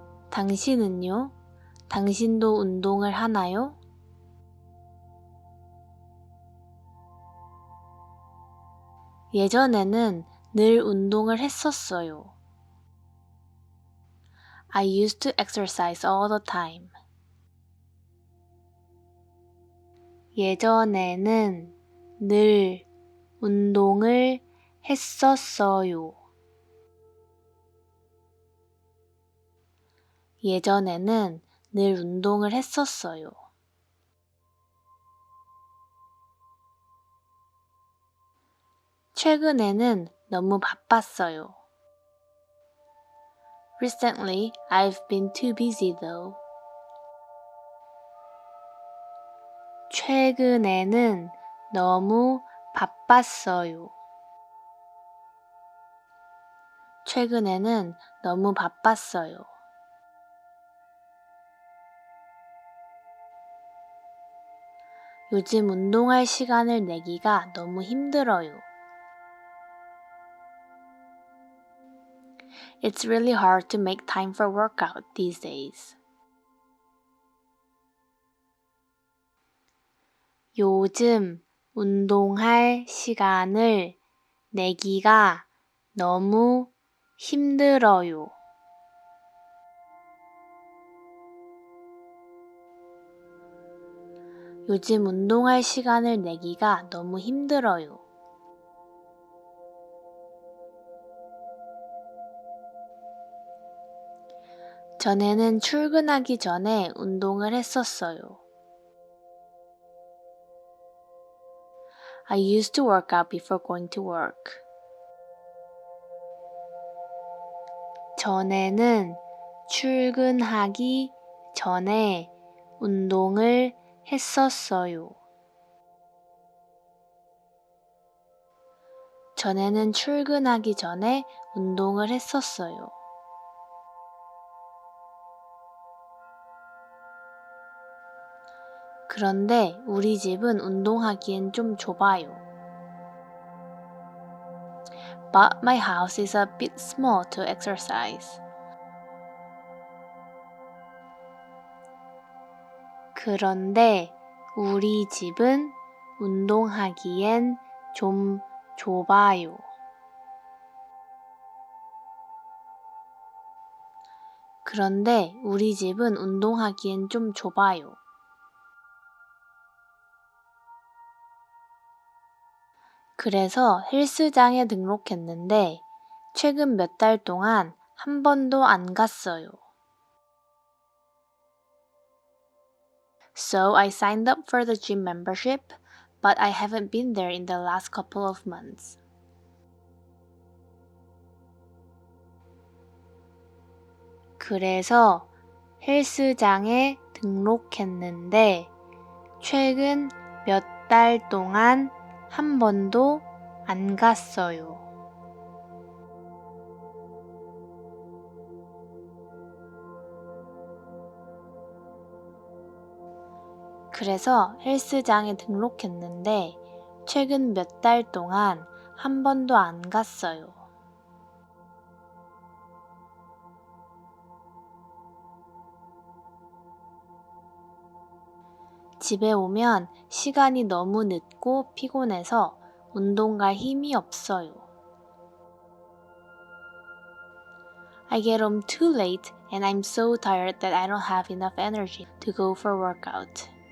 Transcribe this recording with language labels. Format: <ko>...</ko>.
<ko>당신은요? 당신도 운동을 하나요? 예전에는 늘 운동을 했었어요.</ko> <en>I used to exercise all the time.</en> <ko>예전에는 늘 운동을 했었어요. 예전에는 늘 운동을 했었어요. 최근에는 너무 바빴어요.</ko> <en>Recently, I've been too busy though.</en> <ko>최근에는 너무 바빴어요. 최근에는 너무 바빴어요. 요즘 운동할 시간을 내기가 너무 힘들어요.</ko> <en>It's really hard to make time for workout these days.</en> <ko>요즘 운동할 시간을 내기가 너무 힘들어요. 요즘 운동할 시간을 내기가 너무 힘들어요. 전에는 출근하기 전에 운동을 했었어요.</ko> <en>I used to work out before going to work.</en> <ko>전에는 출근하기 전에 운동을 했었어요. 전에는 출근하기 전에 운동을 했었어요. 그런데 우리 집은 운동하기엔 좀 좁아요.</ko> <en>But my house is a bit small to exercise.</en> <ko>그런데 우리 집은 운동하기엔 좀 좁아요. 그런데 우리 집은 운동하기엔 좀 좁아요. 그래서 헬스장에 등록했는데 최근 몇 달 동안 한 번도 안 갔어요.</ko> <en>So I signed up for the gym membership, but I haven't been there in the last couple of months.</en> <ko>그래서 헬스장에 등록했는데 최근 몇 달 동안 한 번도 안 갔어요. 그래서 헬스장에 등록했는데 최근 몇 달 동안 한 번도 안 갔어요. 집에 오면 시간이 너무 늦고 피곤해서 운동 갈 힘이 없어요.</ko> <en>I get home too late and I'm so tired that I don't have enough energy to go for workout.</en>